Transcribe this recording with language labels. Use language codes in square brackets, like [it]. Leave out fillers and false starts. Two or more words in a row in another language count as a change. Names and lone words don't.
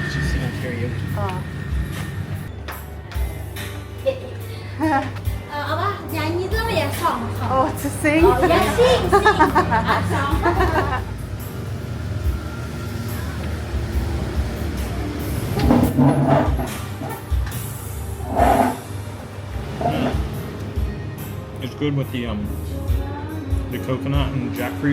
[en] She's singing karaoke. Oh. [id] Apa? Nyanyi itu apa ya? Song. [en] Oh, to sing? [id] Oh, ya sing. [en] Song. It's good with the coconut and jackfruit.